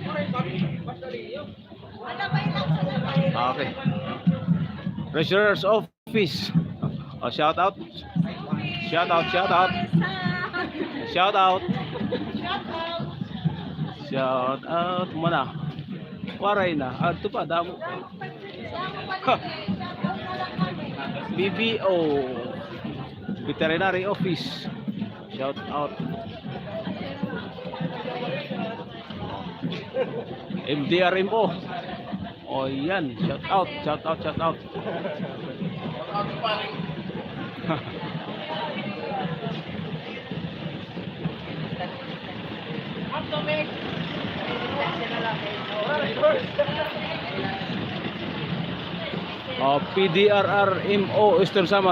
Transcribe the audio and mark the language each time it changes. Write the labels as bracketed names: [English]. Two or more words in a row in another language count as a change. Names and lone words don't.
[English] Okay. Treasurer's Office. Oh, shout out. Shout out. Shout out mana? [Waray] Waray na. Ito pa damo. BBO Veterinary Office. [English] Shout out. MDRMO. Oh, yan. Shout out, shout out, shout out. Oh, PDRRMO Eastern Samar.